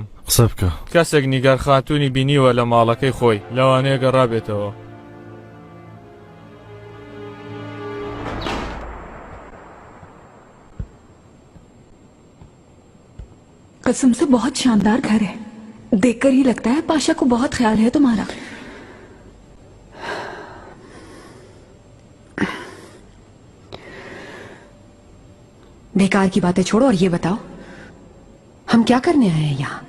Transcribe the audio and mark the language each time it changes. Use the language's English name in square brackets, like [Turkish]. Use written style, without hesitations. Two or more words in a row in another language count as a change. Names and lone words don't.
[Central Kurdish] قسە بکە. کەسێک نیگەر خاتوونی بینیوە لە ماڵەکەی خۆی لەوانەیە گەڕابێتەوە. [Hindi] कसम से बहुत शानदार घर है, देखकर ही लगता है पाशा को बहुत ख्याल है तुम्हारा। बेकार की बातें छोड़ो और ये बताओ, हम क्या करने आए हैं यहाँ?